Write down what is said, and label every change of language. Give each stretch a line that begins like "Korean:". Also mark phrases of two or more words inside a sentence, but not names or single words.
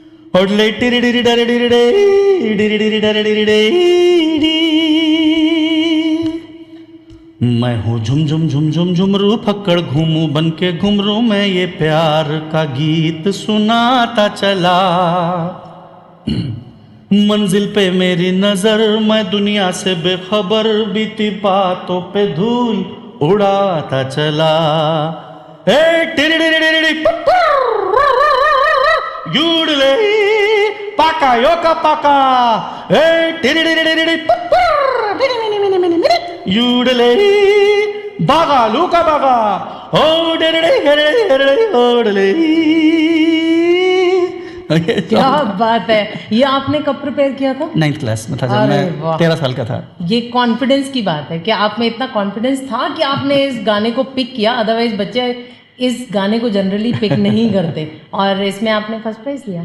Hindi: होडले टिरिडिरि डरिडिरिडे, डिरिडिरि डरिडिरिडे, डी। मैं हूँ झुम झुम झुम झुम झुमरू फक्कड़ घूमू बन के घुमरू, मैं ये प्यार का गीत सुनाता चला। मंजिल पे मेरी नजर, मैं दुनिया से बेखबर, बीती बातों पे धूल उड़ाता चला। ए टिरिडिरिडिरिडि युडले पाका योका पाका, ए टिरिडिरिडिरिडि युडले बागा लूका बागा, ओ डेडे हेडे हेडे ओडले। क्या बात है, ये आपने कब प्रिपेयर किया था? 9th क्लास में था जब अरे मैं वाह। 13 साल का था। ये कॉन्फिडेंस की बात है कि आप में इतना कॉन्फिडेंस था कि आपने इस गाने को पिक किया, अदरवाइज बच्चे इस गाने को
English: generally pick
Hindi: नहीं करते, और इसमें आपने
English: first prize
Hindi: लिया।